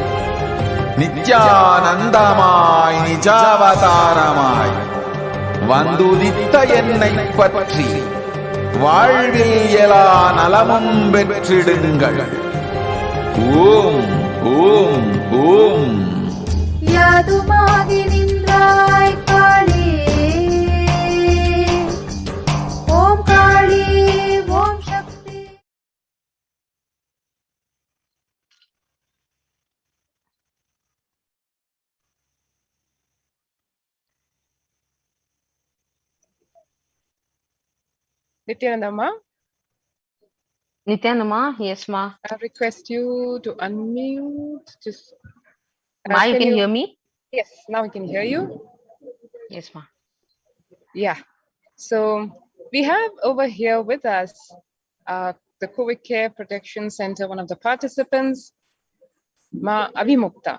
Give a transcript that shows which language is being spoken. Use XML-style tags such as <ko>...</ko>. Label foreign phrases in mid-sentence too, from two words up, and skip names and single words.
<ta>நித்யானந்தமாய் நிஜாவதாரமாய் வந்துதித்த என்னை பற்றி வாழ்வில் எல்லா நலமும் பெற்றிடுங்கள். ஓம் ஓம் ஓம். யாதுமாகி நின்றாய் காளி, ஓம் காளி, ஓம் சக்தி.</ta> <en>Nithyananda Ma, Nithyananda Ma, yes ma. I request you to unmute. Just Ma, you can hear me? Yes, now we can hear you. Yes ma. Yeah. So we have over here with us the COVID Care Protection Center, one of the participants, Ma Avimukta.</en>